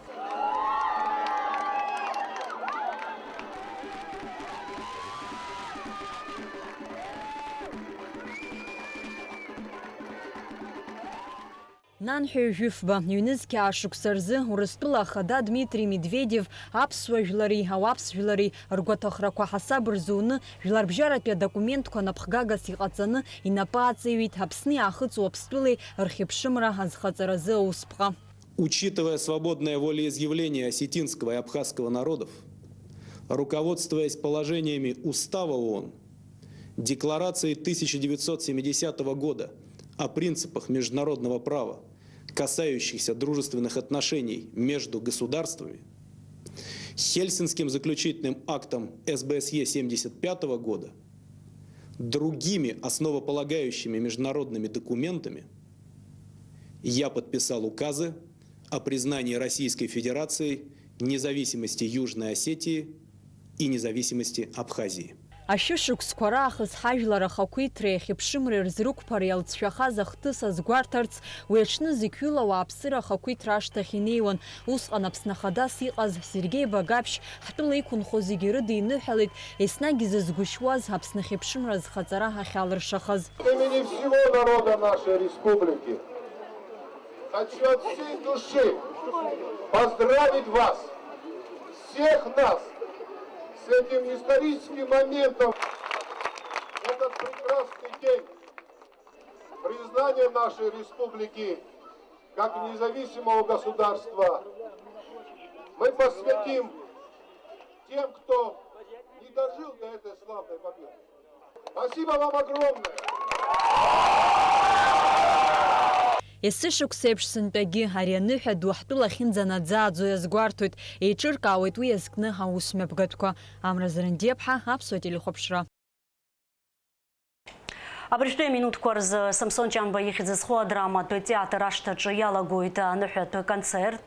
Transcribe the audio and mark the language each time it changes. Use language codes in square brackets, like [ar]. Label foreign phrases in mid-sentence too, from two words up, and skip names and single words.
[ab] Нанҳәаҩ Жьыфба ҩнызқьи аашықәса рзы Урыстәыла Ахада Дмитрий Медведев аԥсуа жәлари ауаԥсжәлари ргәаҭахрақәа ҳасаб рзуны жәларбжьаратәи адокументқәа напхгагас иҟаҵаны инапы аҵаҩит Аԥсны иаахыҵуа Аԥстәылеи рхьыԥшымра азхаҵаразы аусԥҟа. [ru] Учитывая свободное волеизъявление осетинского и абхазского народов, руководствуясь положениями Устава ООН, Декларацией 1970 года о принципах международного права, касающихся дружественных отношений между государствами, Хельсинским заключительным актом СБСЕ 1975 года, другими основополагающими международными документами, я подписал указы о признании Российской Федерации независимости Южной Осетии и независимости Абхазии. [ab] Ашьышықәсқәа раахыс ҳажәлар ахақәиҭреи ахьыԥшымреи рзрықәԥара иалҵшәахаз ахҭыс азгәарҭарц, уи аҽны зықьҩыла ауааԥсыра ахақәиҭра ашҭахь инеиуан. Усҟан Аԥсны Ахадас иҟаз Сергеи Багаԥшь ҳтәыла иқәынхо зегьы рыда иныҳәалеит еснагь изызгәышьуаз Аԥсны ахьыԥшымра зхаҵара ахьалыршахаз. [ru] Имени всего народа нашей республики хочу от всей души поздравить вас, всех нас, с этим историческим моментом. Этот прекрасный день признания нашей республики как независимого государства мы посвятим тем, кто не дожил до этой славной победы. Спасибо вам огромное! [ab] Есышықәса еиԥш сынтәагьы ари аныҳәа ду ҳтәыла ахьынӡанаӡааӡо иазгәарҭоит, еиҿыркаауеит уи иазкны аусмҩаԥгатәқәа. Амра Зарандиаԥҳа, Аԥсуа телехәаԥшра. Абыржәтәи аминуҭқәа рзы Самсон Ҷанба ихьӡызхо адраматә театр ашҭаҿы иалагоит аныҳәатә концерт.